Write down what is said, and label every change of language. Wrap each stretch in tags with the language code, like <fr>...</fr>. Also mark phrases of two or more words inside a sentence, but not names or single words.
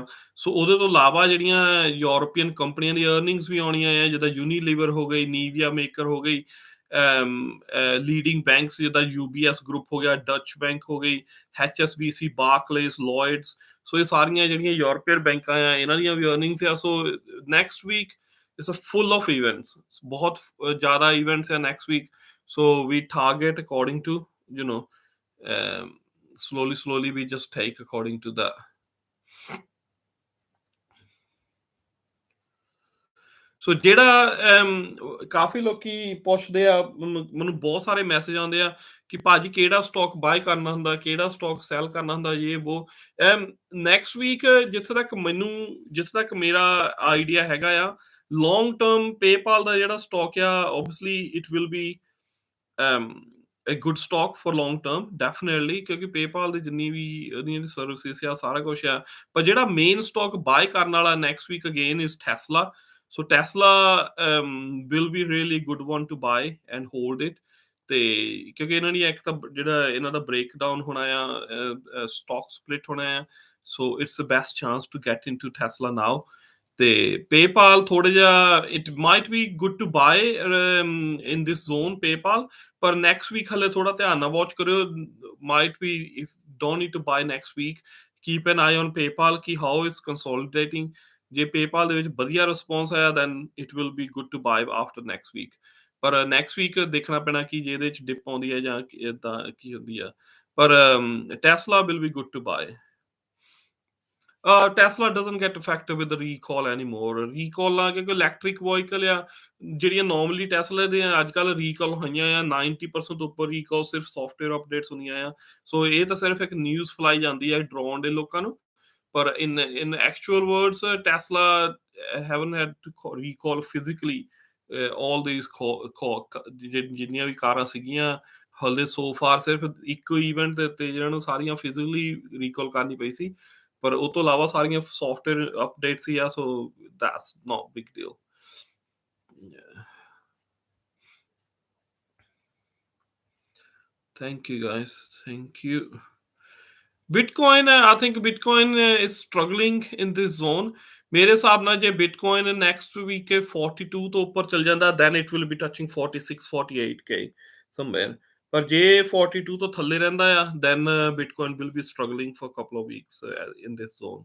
<pa>ਸੋ ਉਹਦੇ ਤੋਂ ਇਲਾਵਾ ਜਿਹੜੀਆਂ ਯੂਰਪੀਅਨ ਕੰਪਨੀਆਂ ਦੀ ਅਰਨਿੰਗਸ ਵੀ ਆਉਣੀਆਂ ਆ ਜਿੱਦਾਂ ਯੂਨੀਲੀਵਰ ਹੋ ਗਈ, ਨੀਵੀਆ ਮੇਕਰ ਹੋ ਗਈ,</pa> <en>leading banks</en> <pa>ਜਿੱਦਾਂ UBS ਗਰੁੱਪ ਹੋ ਗਿਆ, ਡਚ ਬੈਂਕ ਹੋ ਗਈ, HSBC, ਬਾਰਕਲੇਸ, ਲੋਇਡਸ। ਸੋ ਇਹ ਸਾਰੀਆਂ ਜਿਹੜੀਆਂ ਯੂਰਪੀਅਨ ਬੈਂਕਾਂ ਆ ਇਹਨਾਂ ਦੀਆਂ ਵੀ ਅਰਨਿੰਗਸ ਆ।</pa> <en>so next week it's full of events,</en> <pa>ਬਹੁਤ ਜ਼ਿਆਦਾ ਇਵੈਂਟਸ ਆ</pa> <en>next week. so we target according to slowly we just take according to the</en> <pa>ਸੋ ਜਿਹੜਾ ਕਾਫੀ ਲੋਕੀ ਪੁੱਛਦੇ ਆ ਮੈਨੂੰ ਬਹੁਤ ਸਾਰੇ ਮੈਸੇਜ ਆਉਂਦੇ ਆ ਕਿ ਭਾਜੀ ਕਿਹੜਾ</pa> <en>stock buy</en> <pa>ਕਰਨਾ ਹੁੰਦਾ, ਕਿਹੜਾ</pa> <en>stock sell</en> <pa>ਕਰਨਾ ਹੁੰਦਾ, ਇਹ ਉਹ।</pa> <en>next week</en> <pa>ਜਿੱਥੇ ਤੱਕ ਮੇਰਾ ਆਈਡੀਆ ਹੈਗਾ ਆ</pa> <en>long term</en> <pa>ਪੇਪਾਲ ਦਾ ਜਿਹੜਾ ਸਟਾਕ ਆ</pa> <en>obviously it will be a good stock for long term definitely</en> <pa>ਕਿਉਂਕਿ PayPal ਦੀ ਜਿੰਨੀ ਵੀ ਉਹਦੀਆਂ ਸਰਵਿਸਿਜ਼ ਆ ਸਾਰਾ ਕੁਝ ਆ। ਪਰ ਜਿਹੜਾ ਮੇਨ</pa> <en>stock buy</en> <pa>ਕਰਨ ਵਾਲਾ</pa> <en>next week again is</en> <pa>Tesla.</pa> <en>So Tesla will be really good one to buy and hold it</en> <pa>ਤੇ ਕਿਉਂਕਿ ਇਹਨਾਂ ਦੀ ਇੱਕ ਤਾਂ ਜਿਹੜਾ ਇਹਨਾਂ ਦਾ ਬ੍ਰੇਕਡਾਊਨ ਹੋਣਾ ਆ</pa> <en>stock split</en> <pa>ਹੋਣਾ ਆ।</pa> <en>so it's the best chance to get into Tesla now.</en> <pa>ਤੇ PayPal ਥੋੜਾ ਜਿਹਾ</pa> <en>it might be good to buy in this zone PayPal</en> <pa>ਪਰ ਨੈਕਸਟ ਵੀਕ ਹਲੇ ਥੋੜਾ ਧਿਆਨ ਨਾਲ ਵਾਚ ਕਰਿਓ।</pa> <en>might be if don't need to buy next week keep an eye on PayPal ਕਿ how is consolidating.</en> <pa>ਜੇ PayPal ਦੇ ਵਿੱਚ ਵਧੀਆ ਰਿਸਪੌਂਸ ਆਇਆ</pa> <en>then it will be good to buy after next week.</en> <pa>ਪਰ</pa> <en>next week</en> <pa>ਦੇਖਣਾ ਪੈਣਾ ਕਿ ਜੇ ਇਹਦੇ ਚ ਡਿਪ ਆਉਂਦੀ ਹੈ ਜਾਂ ਇਦਾਂ ਕੀ ਹੁੰਦੀ ਆ।</pa> <en>ਪਰ Tesla will be good to buy. Tesla doesn't get affected with the recall anymore.</en> <pa>Recall ਨਾ ਕਿਉਂਕਿ</pa> <en>electric vehicle</en> <pa>ਆ ਜਿਹੜੀਆਂ ਨਾਰਮਲੀ ਟੈਸਲਾ ਦੇ ਅੱਜ ਕੱਲ ਰੀਕਾਲ ਹੋਈਆਂ ਆ 90% ਉੱਪਰ ਰੀਕਾਲ ਸਿਰਫ</pa> <en>software updates</en> <pa>ਹੁੰਦੀਆਂ ਆ। ਸੋ ਇਹ ਤਾਂ ਸਿਰਫ ਇੱਕ</pa> <en>news fly</en> <pa>ਜਾਂਦੀ ਹੈ ਡਰਾਉਣ ਦੇ ਲੋਕਾਂ ਨੂੰ। ਪਰ</pa> <en>in actual words Tesla haven't had to recall physically all these</en> <pa>ਜਿੰਨੀਆਂ ਵੀ ਕਾਰਾਂ ਸੀਗੀਆਂ ਹਲੇ</pa> <en>so far</en> <pa>ਸਿਰਫ ਇੱਕ ਇਵੈਂਟ ਦੇ ਉੱਤੇ ਜਿਹਨਾਂ ਨੂੰ ਸਾਰੀਆਂ</pa> <en>physically recall</en> <pa>ਕਰਨੀ ਪਈ ਸੀ ਪਰ ਉਹ ਤੋਂ ਇਲਾਵਾ ਸਾਰੀਆਂ</pa> <en>software updates</en> <pa>ਹੀ ਆ।</pa> <en>so that's not big deal. Thank you guys, thank you. Bitcoin I think Bitcoin is struggling in this zone.</en> <pa>ਮੇਰੇ ਹਿਸਾਬ ਨਾਲ ਜੇ ਬਿਟਕੋਇਨ</pa> <en>next week</en> <pa>42 ਤੋਂ ਉੱਪਰ ਚਲ ਜਾਂਦਾ</pa> <en>then it will be touching 46 48K somewhere.</en> <pa>ਪਰ ਜੇ 42 ਤੋਂ ਥੱਲੇ ਰਹਿੰਦਾ ਆ</pa> <en>then Bitcoin will be struggling for couple of weeks in this zone.</en>